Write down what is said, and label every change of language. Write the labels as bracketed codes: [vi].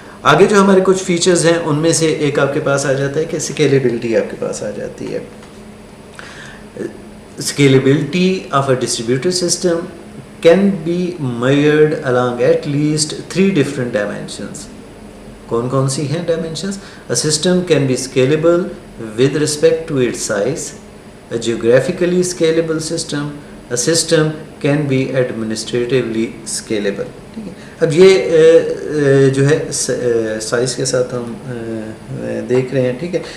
[ur] آگے جو ہمارے کچھ فیچرز ہیں ان میں سے ایک آپ کے پاس آ جاتا ہے کہ اسکیلیبلٹی آپ کے پاس آ جاتی ہے. [en] Scalability of a distributed system can be measured along at least 3 different dimensions. [ur] کون سی ہیں dimensions? [en] A system can be scalable with respect to its size. A geographically scalable system a system can be administratively scalable. ٹھیک ہے. [ur] اب یہ جو ہے size کے ساتھ ہم دیکھ رہے ہیں. ٹھیک ہے.